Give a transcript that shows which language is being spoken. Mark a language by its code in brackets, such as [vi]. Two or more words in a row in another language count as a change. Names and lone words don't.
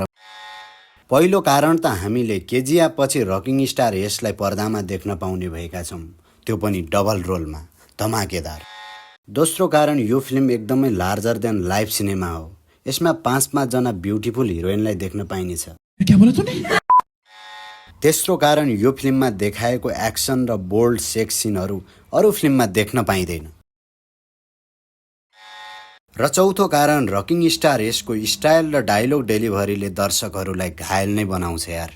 [ne] पहिलो कारण त हामीले केजिएफ पछि रकिङ स्टार यसलाई पर्दामा देख्न पाउने भएका छौँ, त्यो पनि डबल रोलमा, धमाकेदार। दोस्रो कारण यो फिल्म एकदमै [en] larger than life cinema [ne] हो। यसमा 5 जना [en] beautiful heroineलाई [ne] देख्न पाइनेछ। [hi] क्या बोला तूने? [ne] तेस्रो कारण यो फिल्ममा देखाएको एक्सन र [en] bold sex scenesहरू [ne] अरू फिल्ममा देख्न पाइँदैन। र चौथो कारण रकिङ स्टार यसको स्टाइल र [en] dialogue deliveryले [ne] दर्शकहरूलाई घायल नै बनाउँछ यार।